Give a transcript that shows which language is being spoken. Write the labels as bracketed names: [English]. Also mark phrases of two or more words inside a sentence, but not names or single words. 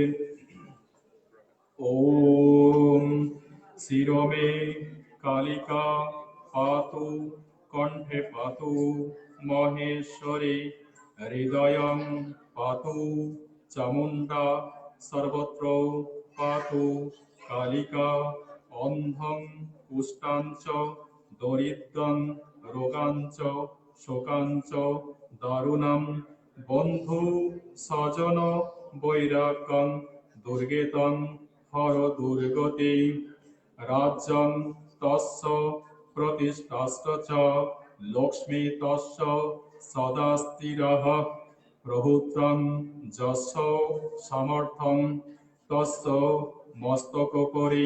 [Sanskrit] ওম শিরমে কালিকা পাতু কণ্ঠে পাতু মহেশ্বরী হৃদয়ং পাতু চামুণ্ডা সর্বত্র পাতু কালিকা। অন্ধং কুষ্টাঞ্চ দরিদ্রং রোগাঞ্চ শোকাঞ্চ দারুণাম বন্ধু স্বজন বৈরাগ্যং দুর্গেতং হর দুর্গতি। রাজ্যং তস্য প্রতিষ্ঠাশ্চ চ লক্ষ্মী তস্য সদা স্থিরঃ। প্রভুত্রং যস্য সমর্থং তস্য মস্তকোপরি।